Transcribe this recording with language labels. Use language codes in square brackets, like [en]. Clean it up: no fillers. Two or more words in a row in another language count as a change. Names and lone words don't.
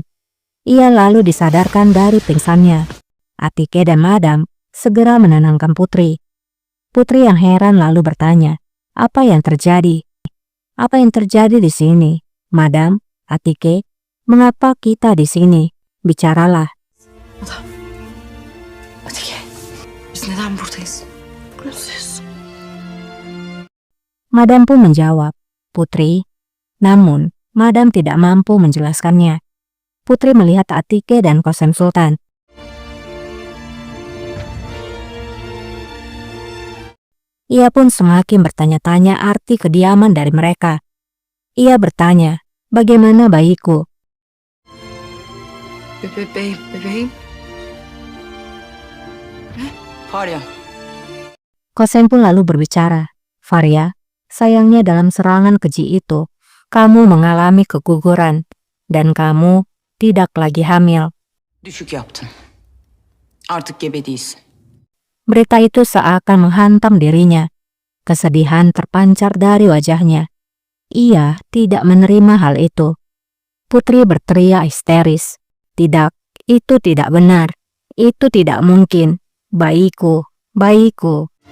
[id] Ia lalu disadarkan dari pingsannya. Atike dan Madam segera menenangkan Putri. Putri yang heran lalu bertanya, apa yang terjadi? Apa yang terjadi di sini? Madam, Atike, mengapa kita di sini? Bicaralah. [tr] Atike, biz neden buradayız? Buradayız. [id] Madam pun menjawab, Putri. Namun, Madam tidak mampu menjelaskannya. Putri melihat Atike dan Kosem Sultan. Ia pun semakin bertanya-tanya arti kediaman dari mereka. Ia bertanya, bagaimana bayiku? [tr] Bebeğim. Farya. [id] Kosem pun lalu berbicara, Faria, sayangnya dalam serangan keji itu, kamu mengalami keguguran, dan kamu tidak lagi hamil. [tr] Düşük yaptın. Artık gebe değilsin. [id] Berita itu seakan menghantam dirinya. Kesedihan terpancar dari wajahnya. Ia tidak menerima hal itu. Putri berteriak histeris. Tidak, itu tidak benar. Itu tidak mungkin. Bayiku, bayiku.